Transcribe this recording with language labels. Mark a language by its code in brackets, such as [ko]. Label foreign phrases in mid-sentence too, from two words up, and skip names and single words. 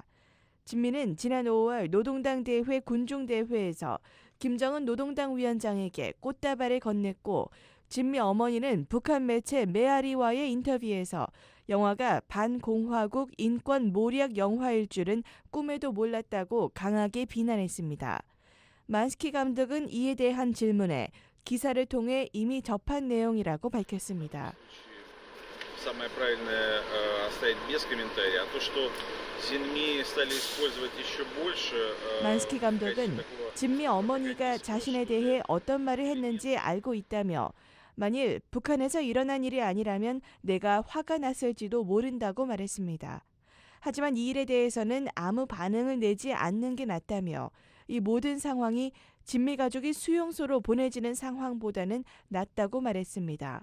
[ko] 진미는 지난 5월 노동당 대회 군중대회에서 김정은 노동당 위원장에게 꽃다발을 건넸고 진미 어머니는 북한 매체 메아리와의 인터뷰에서 영화가 반공화국 인권 모략 영화일 줄은 꿈에도 몰랐다고 강하게 비난했습니다. 만스키 감독은 이에 대한 질문에 기사를 통해 이미 접한 내용이라고 밝혔습니다. [ru] Самое правильное оставить без комментария. А то, что Зинми стали использовать еще больше. [ko] 만스키 감독은 진미 어머니가 자신에 대해 어떤 말을 했는지 알고 있다며 만일 북한에서 일어난 일이 아니라면 내가 화가 났을지도 모른다고 말했습니다. 하지만 이 일에 대해서는 아무 반응을 내지 않는 게 낫다며 이 모든 상황이 진미 가족이 수용소로 보내지는 상황보다는 낫다고 말했습니다.